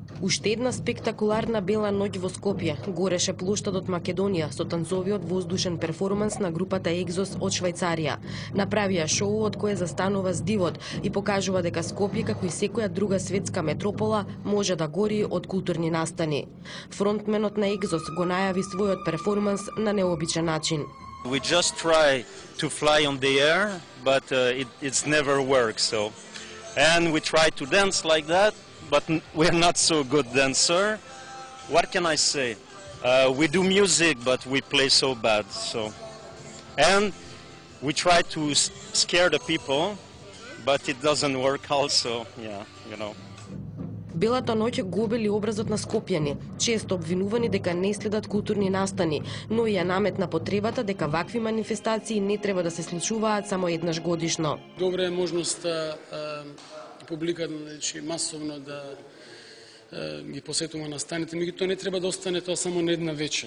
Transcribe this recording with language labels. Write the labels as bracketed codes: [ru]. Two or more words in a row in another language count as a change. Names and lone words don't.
[mk] Уште една спектакуларна бела ноќ во Скопје гореше плоштадот Македонија со танцовиот воздушен перформанс на групата Екзос од Швајцарија. Направија шоу од кое застанува здивот и покажува дека Скопје, како и секоја друга светска метропола, може да гори од културни настани. Фронтменот на Екзос го најави својот перформанс на необичен начин. [en] We just try to fly on the air, but it's never worked. So, and we try to dance like that, but we're not so good dancer. What can I say? We do music, but we play so bad. So, and we try to scare the people, but it doesn't work also. Yeah, you know. [mk] Белата ноќ го обели образот на скопјани, често обвинувани дека не следат културни настани, но и ја наметна потребата дека вакви манифестации не треба да се случуваат само еднаш годишно. Добра е можноста публика масовно да ги посетува настаните, меѓутоа не треба да остане тоа само на една вечер.